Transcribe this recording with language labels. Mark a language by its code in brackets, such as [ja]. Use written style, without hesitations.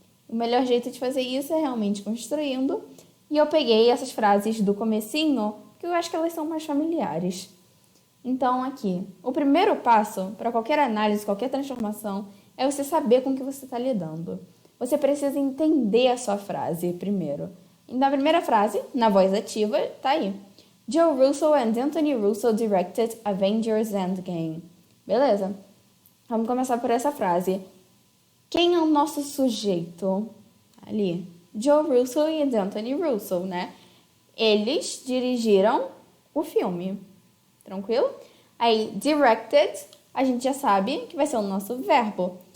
[pt] O melhor jeito de fazer isso é realmente construindo. E eu peguei essas frases do comecinho, que eu acho que elas são mais familiares. Então, aqui, o primeiro passo para qualquer análise, qualquer transformação, é você saber com o que você está lidando. Você precisa entender a sua frase primeiro. E na primeira frase, na voz ativa, tá aí. [en] Joe Russo and Anthony Russo directed Avengers Endgame. [pt] Beleza? Vamos começar por essa frase. Quem é o nosso sujeito? Ali. Joe Russo e Anthony Russo, né? Eles dirigiram o filme. Tranquilo? Aí, directed, a gente já sabe que vai ser o nosso verbo.